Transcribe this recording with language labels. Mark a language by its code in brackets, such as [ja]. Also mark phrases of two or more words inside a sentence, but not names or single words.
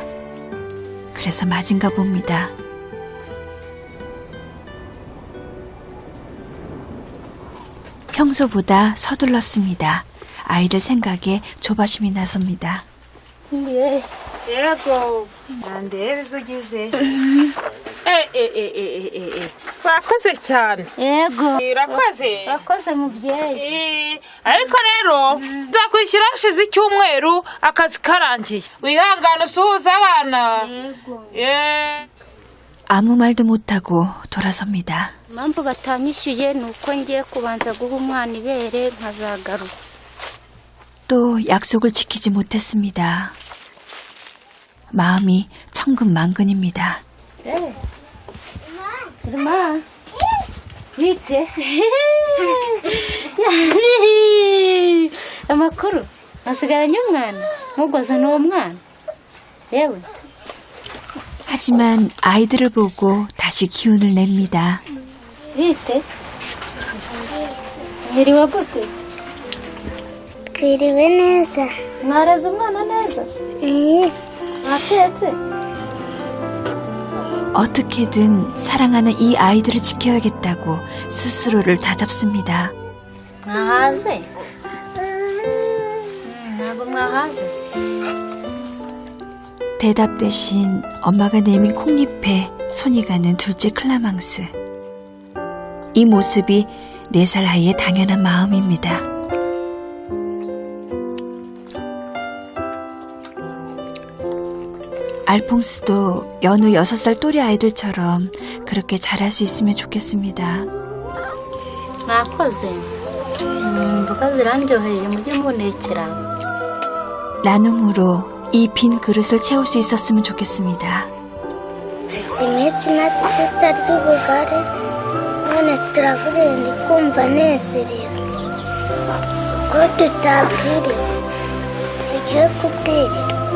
[ko] 그래서 맞은가 봅니다. 평소보다 서둘렀습니다. 아이들 생각에 조바심이 나섭니다. 예. [rw] Yego ndebe izo ugize urakoze cyane Yego. urakoze Urakoze mubyeyi. ariko rero nzakwishyura hashize icyumweru akazi karangiye wihangane usuhuza abana Yego. [ko] 아무 말도 못하고 돌아섭니다. [rw] impamvu batanyishyuye ni uko ngiye kubanza guha umwana ibere nkazagaruka. [ko] 또 약속을 지키지 못했습니다. 마음이 천근만근입니다. [rw] Irma, bite? Amakuru asigaranye umwana mugoza n'uwo mwana yewe. [ko] 하지만 아이들을 보고 다시 기운을 냅니다. [rw] Bite? Mwiriwe gute? Twiriwe neza. Mwareze umwana neza? Mwatetse? [ko] 어떻게든 사랑하는 이 아이들을 지켜야겠다고 스스로를 다잡습니다. [rw] Mwahaze? Ntabwo mwahaze? [ko] 대답 대신 엄마가 내민 콩잎에 손이 가는 둘째 클라망스. 이 모습이 4살 아이의 당연한 마음입니다. 알퐁스도 여느 6살 또래 아이들처럼 그렇게 자랄 수 있으면 좋겠습니다. [rw] Mwakoze? Imboga zirandyoheye mujye munekera. [ko] 나눔으로 이 빈 그릇을 채울 수 있었으면 좋겠습니다. [rw] Iminsi natwe tutarya ubugari none turavuga ndi kumva nezerewe ko tutabwiriwe tugiye kubwirirwa.